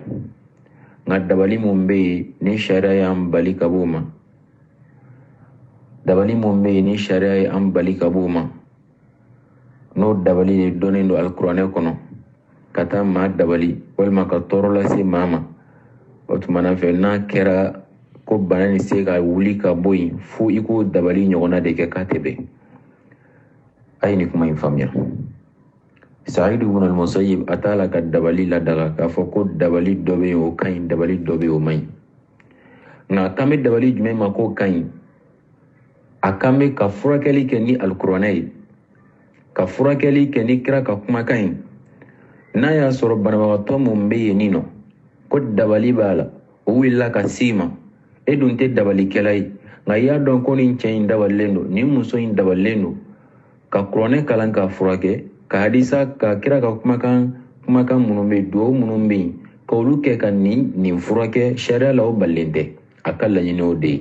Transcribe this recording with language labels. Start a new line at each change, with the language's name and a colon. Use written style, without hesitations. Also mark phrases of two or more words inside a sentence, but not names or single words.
Bambara: Nka dabali mun bɛ yen ni sariya y'an bali ka b'o ma, dabali mun bɛ yen ni sariya ye an bali ka b'o ma, n'o dabali de dɔnnen don alikuranɛ kɔnɔ ka taa maa dabali walima ka tɔɔrɔ lase maa ma, o tumana fɛ n'a kɛra ko bana ni se ka wuli ka bɔ yen fo i k'o dabali ɲɔgɔnna de kɛ k'a tɛ bɛn. A ye nin kuma in faamuya. Saïd ibn al-Musayyib a t'a la ka dabali ladaga k'a fɔ ko dabali dɔ bɛ yen o ka ɲi, dabali dɔ bɛ yen o man ɲi. Nka kan bɛ dabali jumɛn ma k'o ka ɲi? A kan bɛ ka furakɛli kɛ ni alikuranɛ ye, ka furakɛli kɛ ni kira ka kumakan ye. N'a y'a sɔrɔ banabagatɔ mun bɛ yen nin nɔ ko dabali b'a la, o wulila ka s'i ma, e dun tɛ dabalikɛla ye, nka i y'a dɔn ko nin cɛ in dabalilen don, nin muso in dabalilen don, ka kuranɛ kalan k'a furakɛ, ka hadisa ka kira ka kumakan minnu bɛ yen, duwawu minnu bɛ yen, ka olu kɛ ka nin furakɛ, sariya la o balilen tɛ, a ka laɲini o de ye.